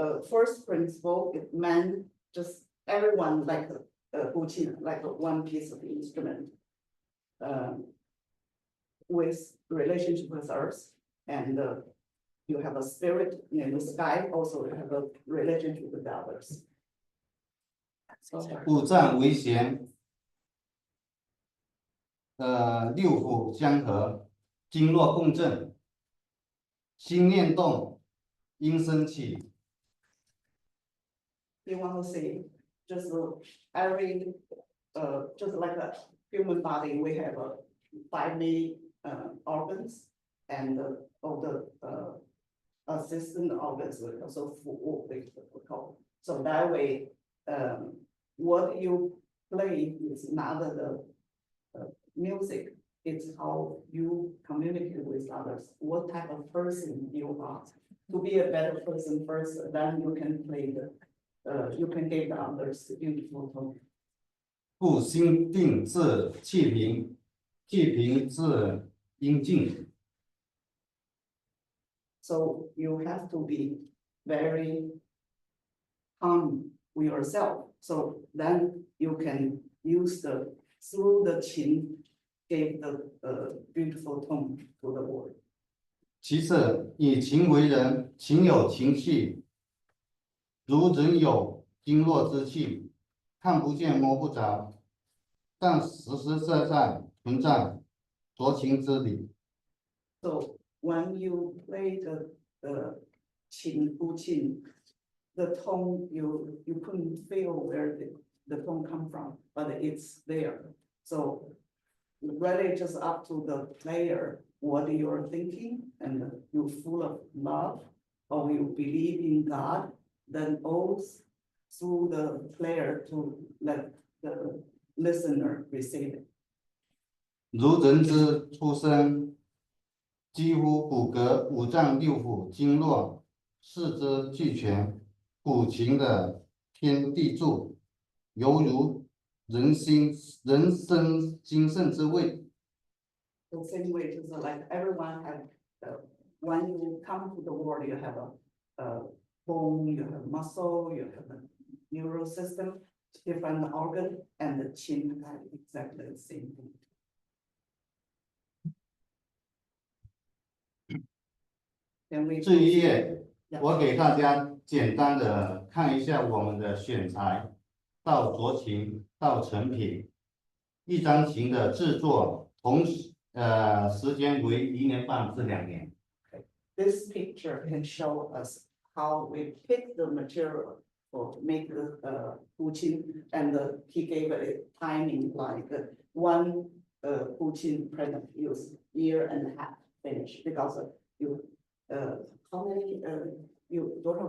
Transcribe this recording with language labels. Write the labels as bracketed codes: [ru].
[en] First principle is man, just everyone like a buqin, like one piece of instrument. With relationship with earth, and you have a spirit in the sky, also you have a relationship with others. So, [zh] 五脏为弦，6腑相合，经络共振，心念动，音声起。 [en] you want to say, just every, just like a human body, we have 5 main organs, and all the assistant organs will also call. So that way, what you play is not the music, it's how you communicate with others, what type of person you are. To be a better person first, then you can play you can give others beautiful tone. [zh] 故心定自气平，气平自音静。 [en] So you have to be very calm with yourself. So then you can use through the qin, give the beautiful tone to the world. [zh] 其次，以情为人，情有情气，如人有经络之气，看不见摸不着，但实实在在存在酌情之理。 [en] So when you play the qin, gu qin, the tone you couldn't feel where the tone come from, but it's there. So really just up to the player, what you're thinking, and you full of love, or you believe in God, then all through the player to let the listener receive it. [zh] 如人之出生，几乎骨骼、五脏六腑、经络，四肢俱全，古琴的天地柱，犹如人生精神之谓。 [en] The same way, just like everyone have, when you come to the world, you have a bone, you have muscle, you have a neural system, different organ, and the qin have exactly the same thing. [zh] 这一页，我给大家简单的看一下我们的选材，到酌情到成品，一张琴的制作，时间为1年半至2年。 [en] This picture can show us how we pick the material for make the guqin, and he gave a timing like one guqin present use 1.5 years finish, because you how many you